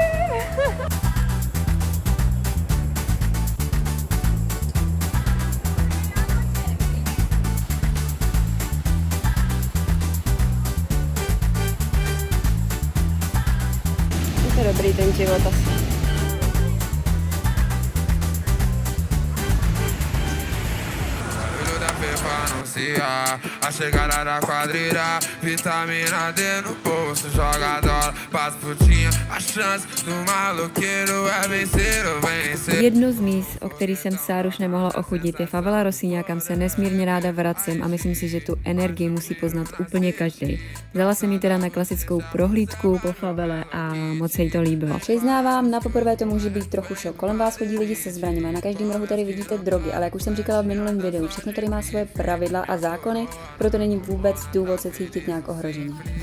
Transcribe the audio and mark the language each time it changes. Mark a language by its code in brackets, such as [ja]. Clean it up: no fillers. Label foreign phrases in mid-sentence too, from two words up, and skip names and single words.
[cs] Je to dobrý ten život asi. [pt] Olho da Pepa anuncia a chegada da quadrilha. Vitamina D no bolso, joga dólar, passa putinha. A chance do maloqueiro é vencer ou vencer. [cs] Jedno z míst, o který jsem Sáru už nemohla ochudit, je Favela Rocinha, kam se nesmírně ráda vracím a myslím si, že tu energii musí poznat úplně každý. Vzala jsem ji teda na klasickou prohlídku po favele a moc se jí to líbilo. Přiznávám, na poprvé to může být trochu šok. Kolem vás chodí lidi se zbraněmi, na každém rohu tady vidíte drogy, ale jak už jsem říkala v minulém videu, všechno tady má svoje pravidla a zákony, proto není vůbec důvod se cítit nějak ohrožený.